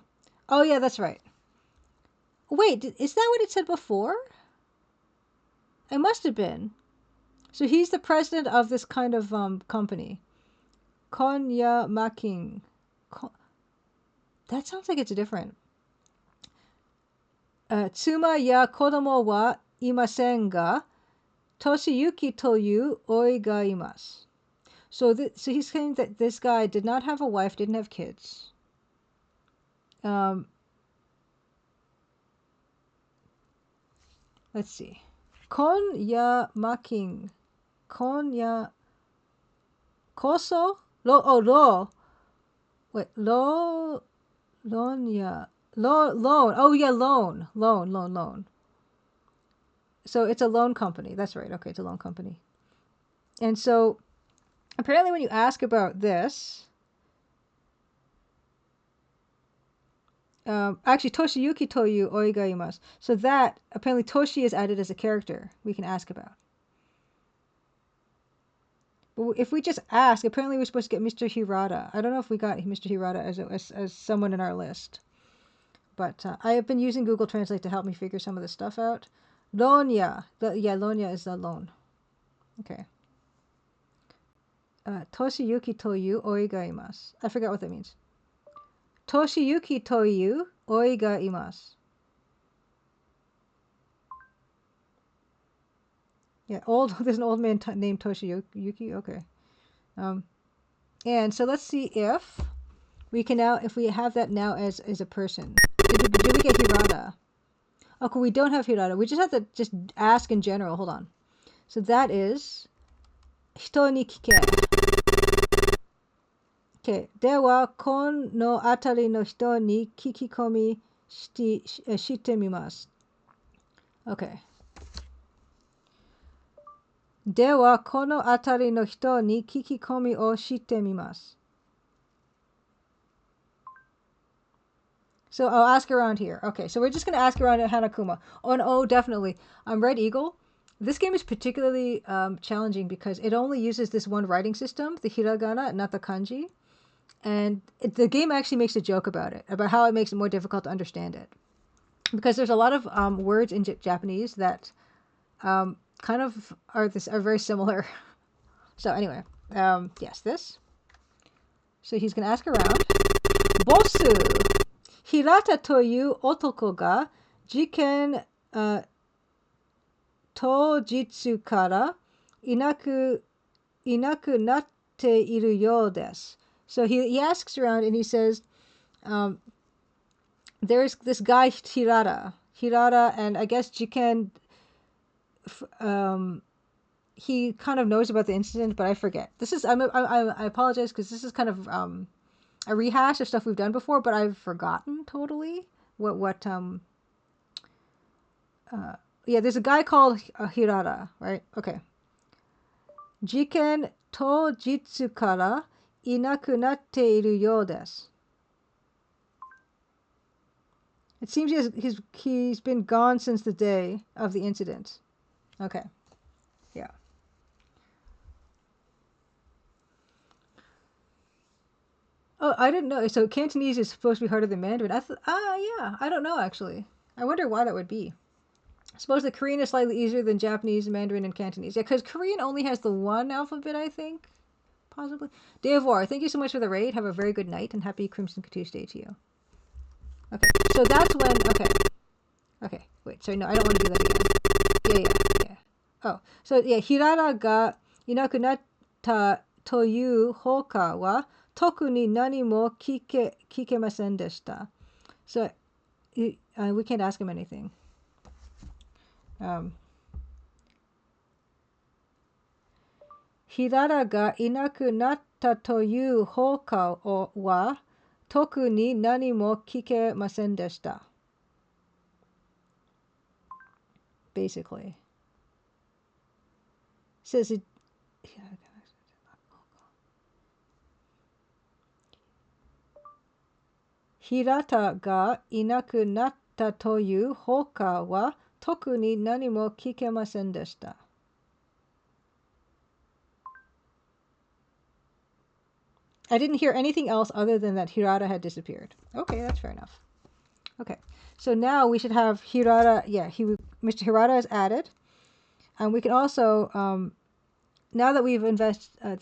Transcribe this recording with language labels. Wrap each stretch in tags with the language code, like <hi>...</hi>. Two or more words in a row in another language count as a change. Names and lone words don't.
<en>Oh yeah, that's right. Wait, is that what it said before? It must have been. So he's the president of this kind of company. Konya Making. That sounds like it's different.</en> <ja>妻や子供はいませんが、トシユキという甥がいます.</ja> <en>So he's saying that this guy did not have a wife, didn't have kids. Let's see. Konya making. Konya. Koso? Lo. Wait, lo. Lonya. Loan. Oh, yeah, loan. So it's a loan company. That's right. Okay, it's a loan company. And so apparently when you ask about this, actually,</en> <ja>トシユキという甥がいます.</ja> <en>So that, apparently Toshi is added as a character we can ask about. But if we just ask, apparently we're supposed to get Mr. Hirata. I don't know if we got Mr. Hirata as someone in our list. But I have been using Google Translate to help me figure some of this stuff out. Lonya. Lonya is the loan. Okay.</en> <ja>トシユキという甥がいます.</ja> <en>I forgot what that means.</en> <ja>トシユキという甥がいます.</ja> <en>Yeah, there's an old man named Toshiyuki. Okay. And so let's see if we can now, if we have that now as a person. Did we get Hirata? Okay, we don't have Hirata. We just have to just ask in general. Hold on. So that is</en> <ja>人に聞け.</ja> <en>Okay.</en> <ja>ではこの辺りの人に聞き込みしてみます. Okay. ではこの辺りの人に聞き込みをしてみます.</ja> <en>So I'll ask around here. Okay, so we're just going to ask around at Hanakuma. Oh, and definitely. Red Eagle. This game is particularly challenging because it only uses this one writing system, the hiragana, not the kanji. And the game actually makes a joke about it, about how it makes it more difficult to understand it. Because there's a lot of words in Japanese that kind of are very similar. So anyway, yes, this. So he's going to ask around. Bosu!</en> <ja>平田という男が事件当日からいなくなっているようです.</ja> <en>So he asks around and he says, there's this guy Hirata, and I guess Jiken, he kind of knows about the incident, but I forget. This is I apologize because this is kind of a rehash of stuff we've done before, but I've forgotten totally what yeah, there's a guy called Hirata, right?</en> <ja>Okay. 事件当日からいなくなっているようです.</ja> <en>It seems he's been gone since the day of the incident. Okay. Yeah. Oh, I didn't know. So Cantonese is supposed to be harder than Mandarin. Yeah. I don't know, actually. I wonder why that would be. I suppose the Korean is slightly easier than Japanese, Mandarin, and Cantonese. Yeah, because Korean only has the one alphabet, I think. Possibly. Day of War, thank you so much for the raid. Have a very good night, and happy Crimson Tuesday to you. Okay, so that's when... Okay, wait. Sorry, no, I don't want to do that again. Yeah. Oh, so yeah,</en> <ja>平田がいなくなったという他は特に何も聞けませんでした.</ja> <en>So, we can't ask him anything.</en> <ja>平田がいなくなったという他は特に何も聞けませんでした.</ja> <en>Basically. Says it.</en> <ja>平田がいなくなったという他は特に何も聞けませんでした.</ja> <en>I didn't hear anything else other than that Hirata had disappeared. Okay, that's fair enough. Okay, so now we should have Hirata. Yeah, Mr. Hirata is added, and we can also now that we've invested.</en>